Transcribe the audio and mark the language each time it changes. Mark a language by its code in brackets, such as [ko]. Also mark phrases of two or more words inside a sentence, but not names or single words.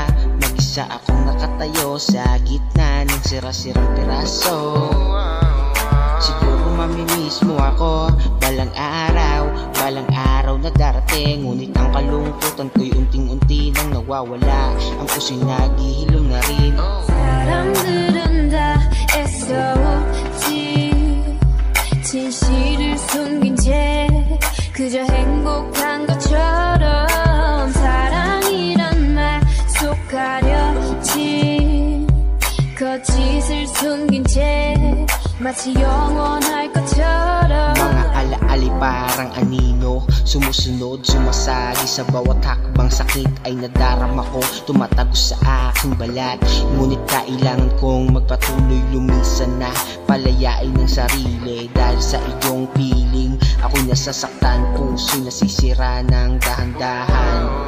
[tl] Mag-isa akong nakatayo sa gitna ng sira-sirang piraso. Siguro mamimiss mo ako balang araw na darating. Ngunit ang kalungkutan ko'y unting-unti nang nawawala. Ang puso'y naghihilom na rin. [ko] 사람들은 다 애써오지 진실을 숨긴 채 그저 행복한 것처럼 사랑이란 말 속 가려진 거짓을 숨긴 채 마치 영원할 것처럼. [tl] Mga alaali parang anino, sumusunod, sumasagi sa bawat hakbang. Sakit ay nadarama ko, tumatago sa aking balat. Ngunit kailangan kong magpatuloy, lumisan na, palayain ng sarili. Dahil sa iyong piling, ako'y nasasaktan, puso nasisira ng dahan-dahan.